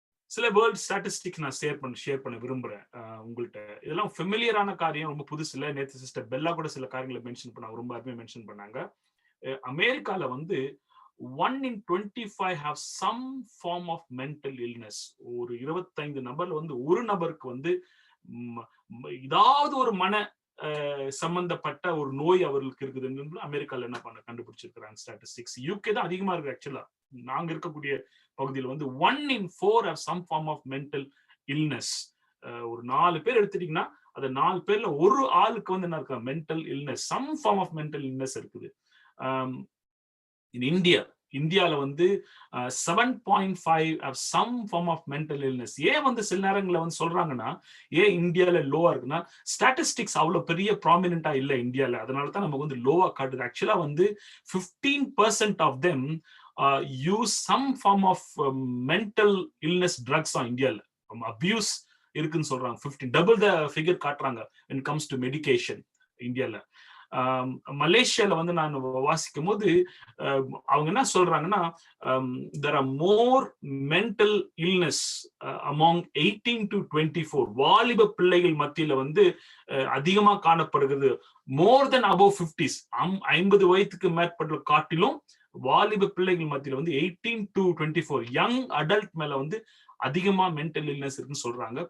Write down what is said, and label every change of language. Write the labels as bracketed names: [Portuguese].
[Tamil] சில world statistics நான் share பண்ண விரும்புறேன் உங்கள்கிட்ட. இதெல்லாம் ஃபெமிலியரான காரியம், ரொம்ப புதுசு இல்லை. நேற்று சிஸ்டர் பெல்லா கூட சில காரியங்களை மென்ஷன் பண்ணாங்க, ரொம்ப அருமையா மென்ஷன் பண்ணாங்க. அமெரிக்கால வந்து [English] 1 in 25 have some form of mental illness. [Tamil] ஒரு 25 நபர்ல வந்து ஒரு நபருக்கு வந்து ஏதாவது ஒரு மன சம்பந்தப்பட்ட ஒரு நோய் அவர்களுக்கு இருக்குதுன்னு அமெரிக்கால என்ன கண்டுபிடிச்சிருக்கிறாங்க ஸ்டாட்டிஸ்டிக்ஸ். யூகே தான் அதிகமா இருக்கு. ஆக்சுவலா நாங்க இருக்கக்கூடிய பகுதியில் வந்து [English] 1 in 4 have some form of mental illness. [Tamil] ஒரு 4 பேர் எடுத்துட்டீங்கன்னா அது 4 பேர்ல ஒரு ஆளுக்கு வந்து என்ன இருக்கா, mental illness, some form of mental illness இருக்குது. இந்தியால வந்து [English] 7.5 have some form of mental illness. [Tamil] ஏன் வந்து சில நேரங்களில் வந்து சொல்றாங்கன்னா ஏன் இந்தியால லோவா இருக்குன்னா, ஸ்டாட்டிஸ்டிக்ஸ் அவ்வளவு பெரிய ப்ராமினென்டா இல்லை இந்தியால, அதனால தான் நமக்கு வந்து லோவா காட்டுது. ஆக்சுவலா வந்து [English] 15% of them use some form of mental illness drugs on India. [Tamil] Abuse இருக்குன்னு சொல்றாங்க. [English] 15 double the figure [Tamil] காட்டுறாங்க [English] when it comes to medication இந்தியால. [Tamil] மலேசியால வந்து நான் வாசிக்கும் போது அவங்க என்ன சொல்றாங்கன்னா, [English] there are more mental illness among 18 to 24 [Tamil] வாலிப பிள்ளைகள் மத்தியில வந்து அதிகமா காணப்படுகிறது. [English] more than above 50s, [Tamil] 50 வயதுக்கு மேற்பட்ட காட்டிலும் வாலிப பிள்ளைகள் மத்தியில வந்து 18 to 24 யங் அடல்ட் மேல வந்து அதிகமா மென்டல் இல்னஸ் இருக்குன்னு சொல்றாங்க.